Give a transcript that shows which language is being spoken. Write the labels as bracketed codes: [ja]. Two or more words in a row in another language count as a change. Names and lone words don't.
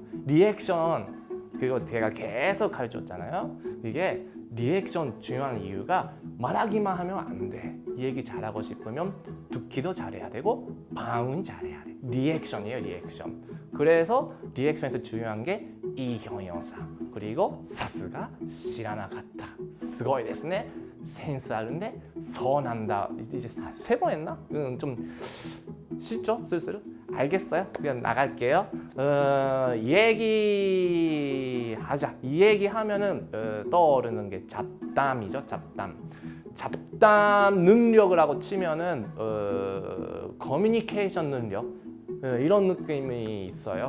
[ko] 리액션 그리고 제가 계속 가르쳤잖아요. 이게 리액션 중요한 이유가 말하기만 하면 안 돼. 이 얘기 잘하고 싶으면 듣기도 잘해야 되고 반응이 잘해야 돼. 리액션이에요. 리액션. 그래서 리액션에서 중요한 게 이 형용사 그리고 [ja] さすが知らなかったすごいですねセンスあるねそうなんだ. [ko] 이제 3번 했나? 좀 쉽죠? 슬슬? 알겠어요? 그냥 나갈게요. 얘기하자. 이 얘기하면은 떠오르는 게 잡담이죠. 잡담 능력을 하고 치면은 커뮤니케이션 능력 이런 느낌이 있어요.